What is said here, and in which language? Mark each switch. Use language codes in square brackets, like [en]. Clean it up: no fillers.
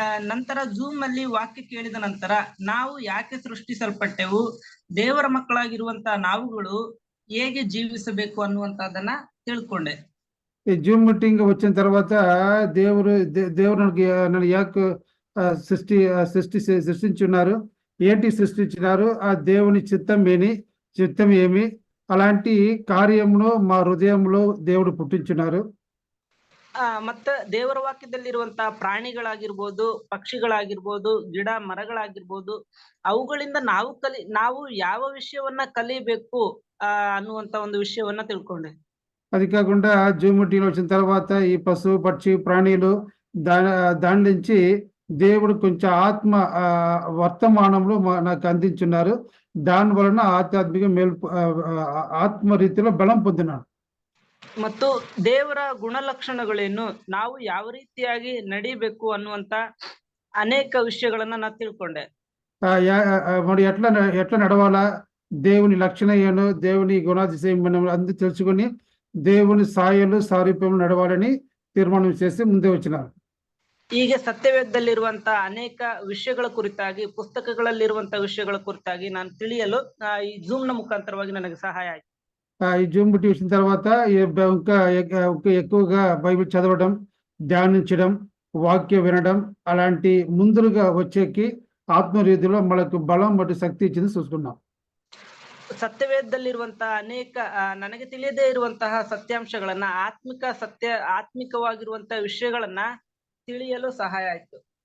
[kn] ನಂತರ ಜೂಮ್ ಅಲ್ಲಿ ವಾಕ್ಯ ಕೇಳಿದ ನಂತರ ನಾವು ಯಾಕೆ ಸೃಷ್ಟಿಸಲ್ಪಟ್ಟೆವು, ದೇವರ ಮಕ್ಕಳಾಗಿರುವಂತ ನಾವುಗಳು ಹೇಗೆ ಜೀವಿಸಬೇಕು ಅನ್ನುವಂತದನ್ನ ತಿಳ್ಕೊಂಡೆ. [te] ఈ జూమ్ మీటింగ్ వచ్చిన తర్వాత దేవుడు నన్ను యాక్ సృష్టించున్నారు, ఏంటి సృష్టించినారు, ఆ దేవుని చిత్తం ఏమి, అలాంటి కార్యమును మా హృదయంలో దేవుడు పుట్టించున్నారు. [kn] ಮತ್ತೆ ದೇವರ ವಾಕ್ಯದಲ್ಲಿರುವಂತಹ ಪ್ರಾಣಿಗಳಾಗಿರ್ಬೋದು, ಪಕ್ಷಿಗಳಾಗಿರ್ಬೋದು, ಗಿಡ ಮರಗಳಾಗಿರ್ಬೋದು, ಅವುಗಳಿಂದ ನಾವು ಯಾವ ವಿಷಯವನ್ನ ಕಲಿಬೇಕು ಅನ್ನುವಂತ ಒಂದು ವಿಷಯವನ್ನ ತಿಳ್ಕೊಂಡೆ. [te] అది కాకుండా జూమ్ మీటింగ్ వచ్చిన తర్వాత ఈ పశు పక్షి ప్రాణులు దాని నుంచి దేవుడు కొంచెం ఆత్మ వర్తమానంలో నాకు అందించున్నారు. దాని వలన ఆధ్యాత్మిక ఆత్మ రీతిలో బలం పొందినాడు. [kn] ಮತ್ತು ದೇವರ ಗುಣಲಕ್ಷಣಗಳೇನು, ನಾವು ಯಾವ ರೀತಿಯಾಗಿ ನಡಿಬೇಕು ಅನ್ನುವಂತ ಅನೇಕ ವಿಷಯಗಳನ್ನ ನಾನು ತಿಳ್ಕೊಂಡೆ. [te] మరి ఎట్లా నడవాలా, దేవుని లక్షణం ఏను, దేవుని గుణాతిశయం అందు తెలుసుకొని దేవుని సారూప్యం నడవాలని తీర్మానం చేసి ಮುಂದೆ వచ్చినారు. [kn] ಹೀಗೆ ಸತ್ಯವೇದದಲ್ಲಿರುವಂತಹ ಅನೇಕ ವಿಷಯಗಳ ಕುರಿತಾಗಿ, ಪುಸ್ತಕಗಳಲ್ಲಿರುವಂತಹ ವಿಷಯಗಳ ಕುರಿತಾಗಿ ನಾನು ತಿಳಿಯಲು ಈ ಜೂಮ್ ನ ಮುಖಾಂತರವಾಗಿ ನನಗೆ ಸಹಾಯ ಆಯ್ತು. [te] ఈ జూమ్ మీటింగ్ వచ్చిన తర్వాత ఇంకా ఎక్కువగా బైబిల్ చదవడం, ధ్యానించడం, వాక్యం వినడం, అలాంటి ముందుగా వచ్చేకి ఆత్మరీతిలో మనకు బలం మరియు శక్తి ఇచ్చింది చూసుకున్నాం. [kn] ಸತ್ಯವೇದದಲ್ಲಿರುವಂತಹ ಅನೇಕ ನನಗೆ ತಿಳಿಯದೇ ಇರುವಂತಹ ಸತ್ಯಾಂಶಗಳನ್ನ, ಆತ್ಮಿಕವಾಗಿರುವಂತಹ ವಿಷಯಗಳನ್ನ ತಿಳಿಯಲು ಸಹಾಯ ಆಯ್ತು.